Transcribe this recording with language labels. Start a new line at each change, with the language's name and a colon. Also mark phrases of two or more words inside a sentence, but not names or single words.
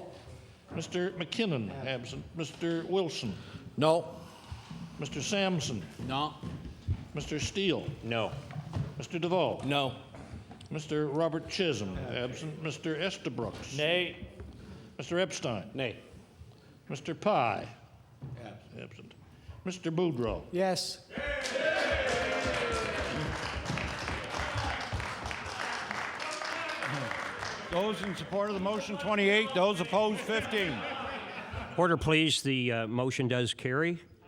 English: Mr. McKinnon, absent. Mr. Wilson. No. Mr. Sampson. No. Mr. Steele. No. Mr. DeVoe. No. Mr. Robert Chisholm, absent. Mr. Estabrooks. Nay. Mr. Epstein. Nay. Mr. Pye. Absent. Mr. Boudreau. Yes. Those in support of the motion, 28. Those opposed, 15. Order, please. The motion does carry.